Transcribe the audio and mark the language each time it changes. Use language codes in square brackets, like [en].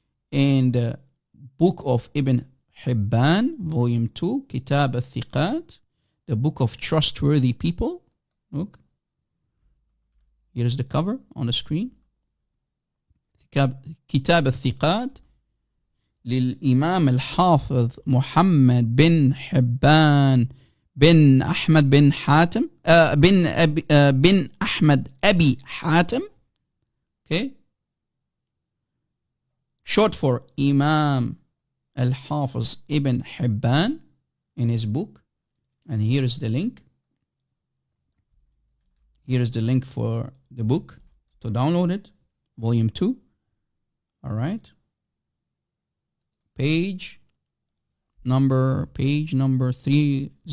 [en] In the book of Ibn Hibban, volume 2, Kitab al-Thiqat, the book of trustworthy people. Look. Here is the cover on the screen. [ar] Kitab al-Thiqat للإمام الحافظ محمد بن حبان بن أحمد بن حاتم بن أحمد أبي حاتم. [en] Okay. Short for Imam al-Hafiz ibn Hibban in his book. And here is the link. Here is the link for the book to download it. Volume 2. All right. Page number 30.